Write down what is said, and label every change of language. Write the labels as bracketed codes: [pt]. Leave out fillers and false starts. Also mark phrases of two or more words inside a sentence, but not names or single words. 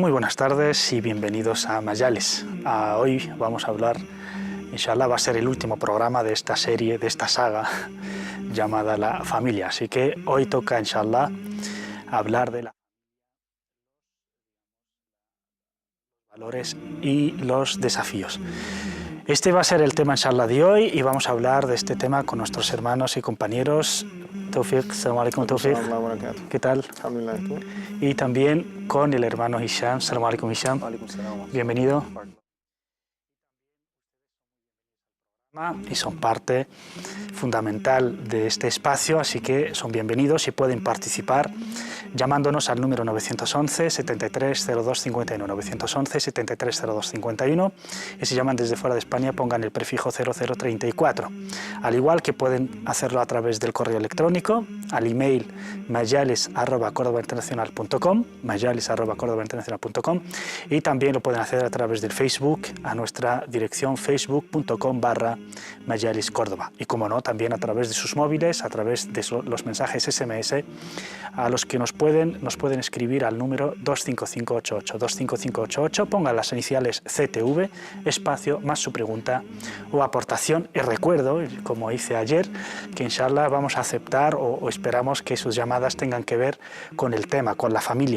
[es] Muy buenas tardes y bienvenidos a Majalis. Hoy vamos a hablar, inshallah, va a ser el último programa de esta serie, de esta saga llamada La Familia. Así que hoy toca, inshallah, hablar de los valores y los desafíos. Este va a ser el tema, inshallah, de hoy y vamos a hablar de este tema con nuestros hermanos y compañeros. [ar] Tawfiq, السلام عليكم, Tawfiq. [es] ¿Qué tal? Y también con el hermano Hisham. [ar] السلام عليكم, Hisham. [es] Bienvenido. Y son parte fundamental de este espacio, así que son bienvenidos y pueden participar llamándonos al número 911 73 02 51, 911 73 02 51, y si llaman desde fuera de España pongan el prefijo 0034, al igual que pueden hacerlo a través del correo electrónico al email majalis@cordobainternacional.com, majalis@cordobainternacional.com, y también lo pueden hacer a través del Facebook a nuestra dirección facebook.com/Majalis Córdoba, y como no, también a través de sus móviles, a través de los mensajes SMS a los que nos pueden escribir al número 25588, 25588, pongan las iniciales CTV, espacio, más su pregunta o aportación, y recuerdo, como hice ayer, que inshallah vamos a aceptar o esperamos que sus llamadas tengan que ver con el tema, con la familia.